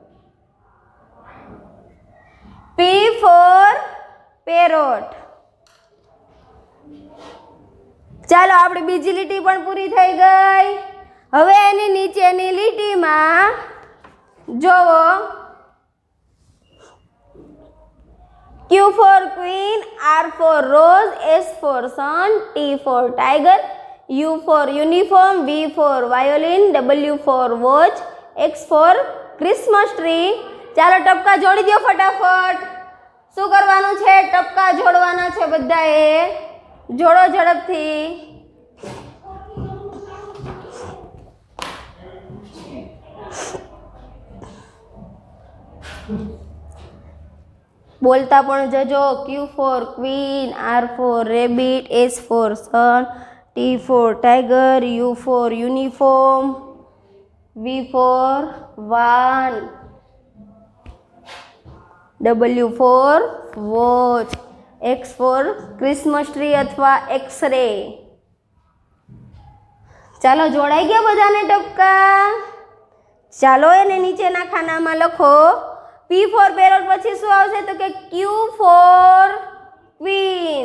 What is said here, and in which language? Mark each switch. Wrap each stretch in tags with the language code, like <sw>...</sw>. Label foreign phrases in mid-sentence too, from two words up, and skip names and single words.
<en>P for parrot.</en> <gu>ચાલો આપણી બીજી લીટી પણ પૂરી થઈ ગઈ. હવે એની નીચેની લીટીમાં જોવો</gu> <en>Q for queen, R for rose, S for sun, T for tiger, U for uniform, V for violin, W for watch, X for Christmas tree.</en> <gu>ચાલો ટપકા જોડી દો ફટાફટ. શું કરવાનું છે? ટપકા જોડવાના છે બધાએ. જોડો ઝડપથી. બોલતા પણ જજો.</gu> <en>Q for queen, R for rabbit, S for sun, T for tiger, U for uniform, V for van, W for watch, X for Christmas tree અથવા X-ray.</en> <gu>ચાલો જોડાઈ ગયા બધાને ટપકા. ચાલો એને નીચેના ખાનામાં લખો.</gu> <en>P for parrot</en> <gu>પછી શું આવશે? તો કે</gu> <en>Q for queen.</en>